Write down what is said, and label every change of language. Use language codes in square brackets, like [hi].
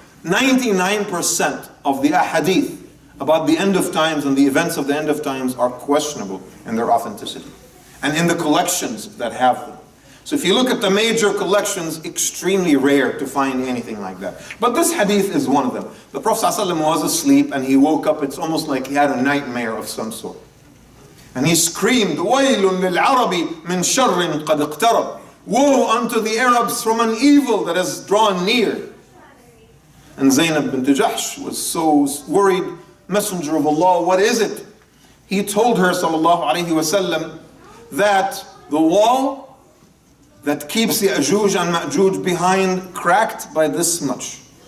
[en] 99% of the ahadith about the end of times and the events of the end of times are questionable in their authenticity and in the collections that have them. So if you look at the major collections, extremely rare to find anything like that. But this hadith is one of them. The Prophet ﷺ was asleep and he woke up. It's almost like he had a nightmare of some sort. And he screamed, [ar] وَيْلٌ لِلْعَرَبِ مِنْ شَرٍ قَدْ اقْتَرَبَ. [en] Woe unto the Arabs from an evil that has drawn near. And Zainab bint Jahsh was so worried. Messenger of Allah, what is it? He told her, sallallahu alayhi wasallam, that the wall that keeps the Ya'juj and Ma'juj behind cracked by this much.